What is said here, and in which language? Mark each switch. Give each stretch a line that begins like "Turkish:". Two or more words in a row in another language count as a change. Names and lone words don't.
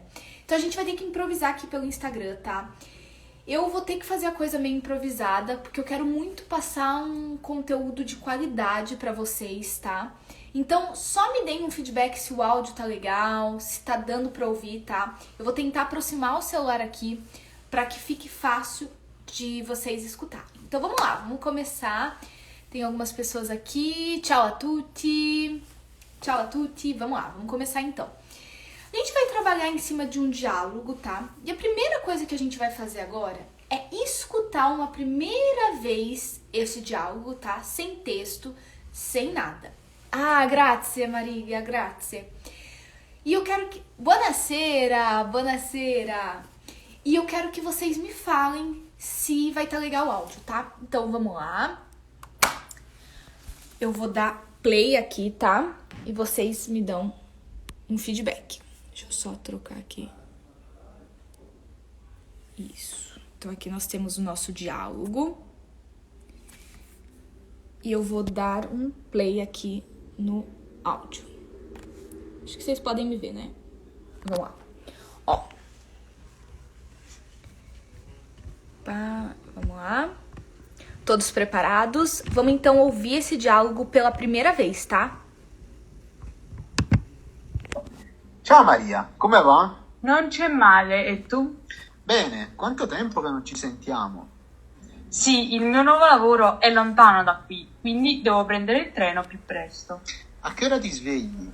Portuguese: Então a gente vai ter que improvisar aqui pelo Instagram, tá? Eu vou ter que fazer a coisa meio improvisada, porque eu quero muito passar um conteúdo de qualidade pra vocês, tá? Então, só me deem um feedback se o áudio tá legal, se tá dando pra ouvir, tá? Eu vou tentar aproximar o celular aqui pra que fique fácil de vocês escutarem. Então, vamos lá, vamos começar. Tem algumas pessoas aqui.
Italian: Ciao a tutti. Ciao a tutti.
Portuguese: Vamos lá, vamos começar então. A gente vai trabalhar em cima de um diálogo, tá? E a primeira coisa que a gente vai fazer agora é escutar uma primeira vez esse diálogo, tá? Sem texto, sem nada.
Italian: Ah, grazie Maria, grazie.
Portuguese: E eu quero que...
Italian: Buonasera, buonasera.
Portuguese: E eu quero que vocês me falem se vai estar legal o áudio, tá? Então, vamos lá. Eu vou dar play aqui, tá? E vocês me dão um feedback. Deixa eu só trocar aqui. Isso. Então, aqui nós temos o nosso diálogo. E eu vou dar um play aqui no áudio. Acho que vocês podem me ver, né? Vamos lá. Ó. Vamos lá. Todos preparados? Vamos então ouvir esse diálogo pela primeira vez, tá?
Italian: Ciao Maria, come va? Non c'è male, e tu? Bene, quanto tempo che non ci sentiamo? Sì, il mio nuovo lavoro è lontano da qui, quindi devo prendere il treno più presto. A che ora ti svegli?